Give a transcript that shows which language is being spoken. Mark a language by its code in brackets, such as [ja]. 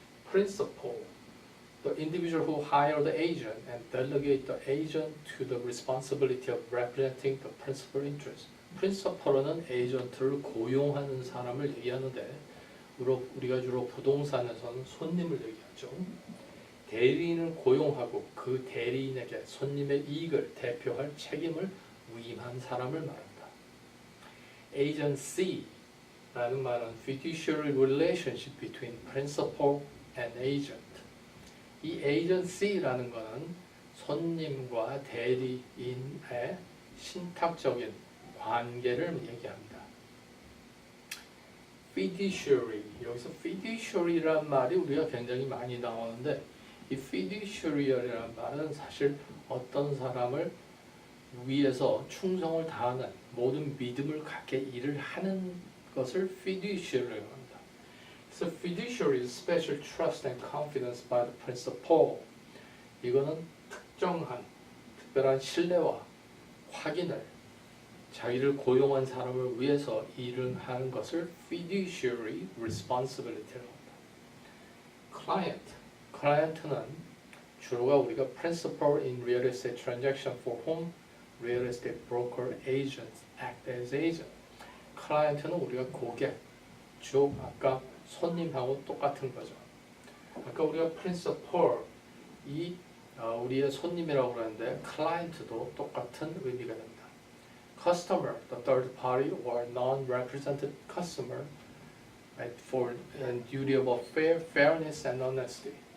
[en] Principal, the individual who hire the agent and delegate the agent to the responsibility of representing the principal interest. [ko] Principal은 에이전트를 고용하는 사람을 얘기하는데, 우리가 주로 부동산에서는 손님을 얘기하죠. 대리인을 고용하고 그 대리인에게 손님의 이익을 대표할 책임을 위임한 사람을 말합니다. Agency라는 말은 [en] fiduciary relationship between principal and agent. [ko] 이 agency라는 것은 손님과 대리인의 신탁적인 관계를 얘기합니다. fiduciary, 여기서 fiduciary라는 말이 우리가 굉장히 많이 나오는데, 이 fiduciary라는 말은 사실 어떤 사람을 위해서 충성을 다하는, 모든 믿음을 갖게 일을 하는 것을 fiduciary라고 합니다. [en] So fiduciary is special trust and confidence by the principal. [ko] 이거는 특별한 신뢰와 확인을 자기를 고용한 사람을 위해서 일을 하는 것을 fiduciary responsibility라고 합니다. client는 주로가 우리가 [en] principal in real estate transaction for whom real estate broker agents act as agent. [ko] client는 우리가 고객, 즉 아까 손님하고 똑같은 거죠. 아까 우리가 principal, 우리의 손님이라고 그랬는데 client도 똑같은 의미가 됩니다. [en] customer, the third party or non-represented customer, for duty of fairness and honesty.